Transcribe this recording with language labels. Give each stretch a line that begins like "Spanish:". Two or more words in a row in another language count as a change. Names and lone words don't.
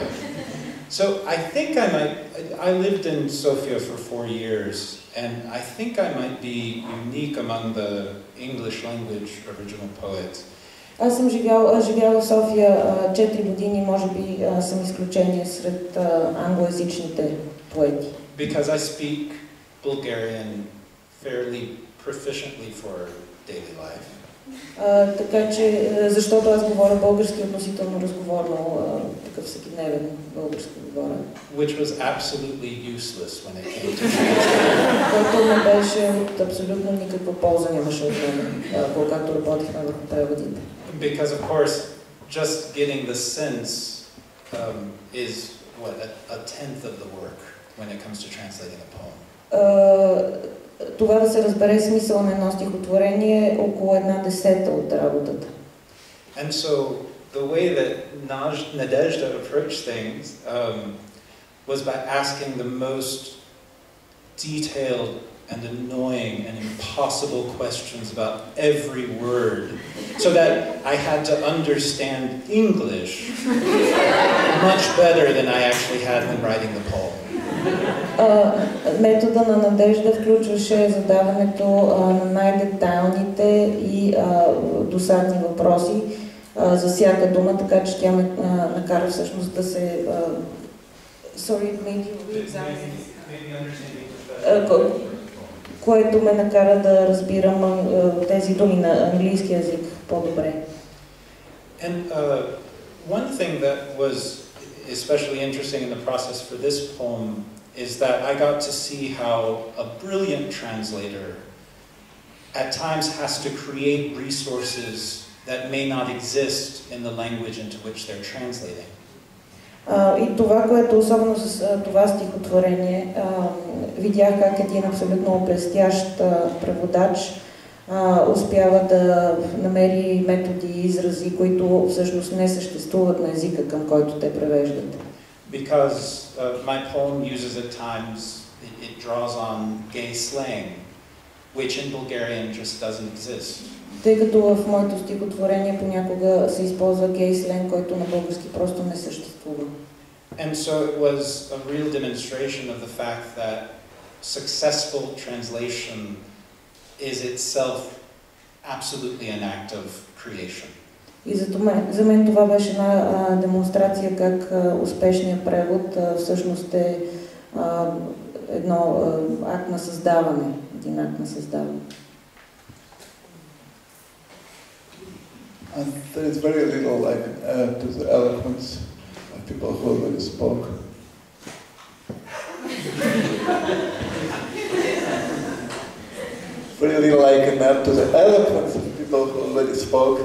English: So I think I lived in Sofia for 4 years, and I think I might be unique among the English language original poets.
Bulgarian: Аз съм живяла в София 4 години, може би съм изключение сред англоязичните поети.
English: Because I speak Bulgarian fairly proficiently for daily life.
Bulgarian: Така че, защото аз говоря български относително разговорно, такъв всекидневен български говоря.
English: Which was absolutely useless when it came to translating.
Bulgarian: Който не беше от абсолютно никаква полза нямаше от мен, когато работихме върху преводите.
English: Because of course, just getting the sense is what a tenth of the work when it comes to translating a poem.
Bulgarian: Това да се разбере смисъл на едно стихотворение е около 1/10 от работата.
English: And so the way that Nadezhda approached things was by asking the most detailed and annoying and impossible questions about every word, so that I had to understand English much better than I actually had when writing the poem.
Bulgarian: Метода на Надежда включваше задаването на най-детайлните и досадни въпроси за всяка дума, така че тя ме накара всъщност да се... което ме накара да разбирам тези думи на английски език по-добре.
English: And one thing that was especially interesting in the process for this poem is that I got to see how a brilliant translator at times has to create resources that may not exist in the language into which they're translating.
Bulgarian: И това, което особено с това стихотворение, видях как един абсолютно блестящ преводач успява да намери методи и изрази, които всъщност не съществуват на езика, към който те превеждат.
English: Because my poem uses at times, it draws on gay slang, which in Bulgarian just doesn't exist.
Bulgarian: Тъй като в моето стихотворение понякога се използва гей сленг, който на български просто не съществува.
English: And so it was a real demonstration of the fact that successful translation is itself absolutely an act of creation.
Bulgarian: И за мен това беше една демонстрация как успешният превод всъщност е едно акт на създаване, един акт на създаване.
English: And there is very little I can add to the eloquence of people who already spoke. Very little I can add to the eloquence of people who already spoke.